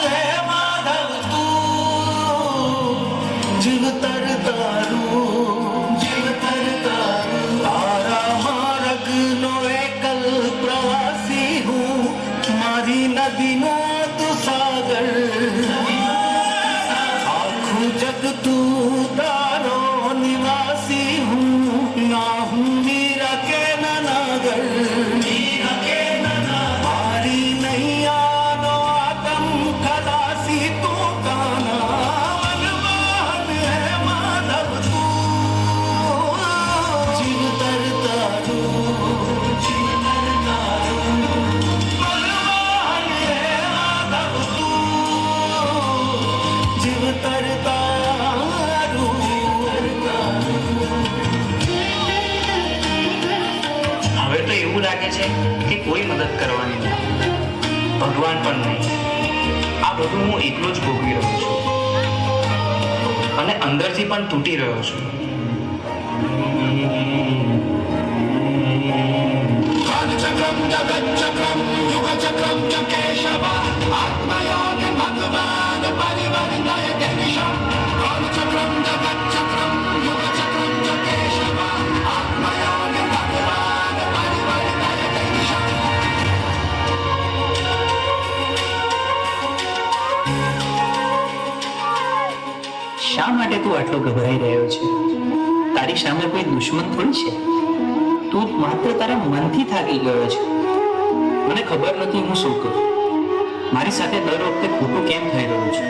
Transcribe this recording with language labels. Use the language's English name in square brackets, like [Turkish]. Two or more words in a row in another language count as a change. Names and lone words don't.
[Gujarati] હે માધવ તું જીવ તરતારૂ જીવ તરતારૂ તારા માર્ગ નો એકલ પ્રવાસી હું મારી નદી નો તું સાગર આખું જગ તું તારો નિવાસી હું ના હું મીરા કે મારી નૈયા નો આતમ ખલાસી તું ગાના મનમોહન હે માધવ તું જીવ તરતારૂ જીવ તરતારૂ મનમોહન હે માધવ તું જીવ તરતારૂ હવે તો એવું લાગે છે કે કોઈ મદદ કરવાની નથી, ભગવાન પણ નહીં. આ બધું હું એકલો જ ભોગવી રહ્યો છું અને અંદરથી પણ તૂટી રહ્યો છું. [Sanskrit] कालचक्रम जगच्चक्रम युगचक्रम च केशव आत्मयोग भगवान परिवर्तय दिशा कालचक्रम जगच्चक्रम युगचक्रम च केशव आत्मयोग भगवान परिवर्तय दिशा. [Gujarati] શા માટે તું આટલો ગભરાઈ રહ્યો છે? તારી સામે કોઈ દુશ્મન થોડી છે. તું માત્ર તારા મનથી થાકી ગયો છે. મને ખબર નથી હું શું કરું. મારી સાથે દર વખતે ખોટું કેમ થઈ રહ્યું છે?